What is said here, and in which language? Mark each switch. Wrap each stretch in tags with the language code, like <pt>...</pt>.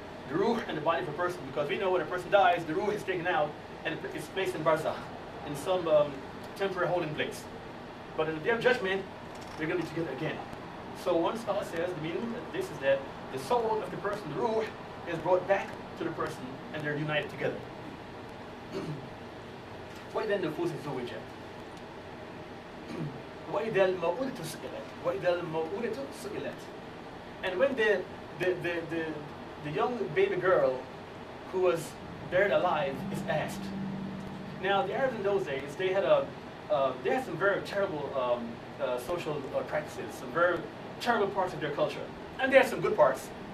<en>The ruh and the body of a person, because we know when a person dies, the ruh is taken out and it's placed in barzakh, in some temporary holding place. But in the day of judgment, they're going to be together again. So one scholar says the meaning of this is that the soul of the person, the ruh, is brought back to the person, and they're united together.</en> <ar>وإذا النفوس زوجت وإذا الموءودة سئلت وإذا الموءودة سئلت.</ar> <en>And when the young baby girl who was buried alive is asked. Now the Arabs in those days, they had some very terrible social practices, some very terrible parts of their culture, and they had some good parts.</en>